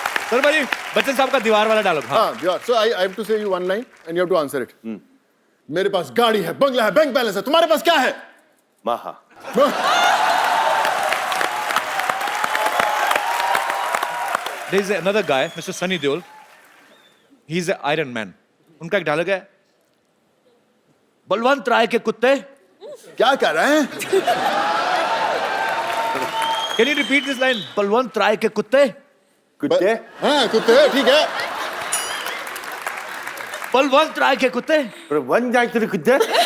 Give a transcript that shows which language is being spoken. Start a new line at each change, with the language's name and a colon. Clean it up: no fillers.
Hindi: Sir भाई, बच्चन साहब का दीवार वाला डायलॉग. हाँ, दीवार.
English: So I have to say you one line and you have to answer it.
Hindi: मेरे पास गाड़ी है, बंगला है, बैंक बैलेंस है. तुम्हारे पास क्या है? Maha.
English: There is another guy, Mr. Sunny Deol. He's an Iron Man.
Hindi: उनका एक डायलॉग है, बलवंत राय के कुत्ते. क्या कर रहे हैं?
English: Can you repeat this line?
Hindi: Balwant राय के कुत्ते. कुत्ते? हाँ, कुत्ते, ठीक है. बलवंत राय के कुत्ते. बलवंत राय के कुत्ते?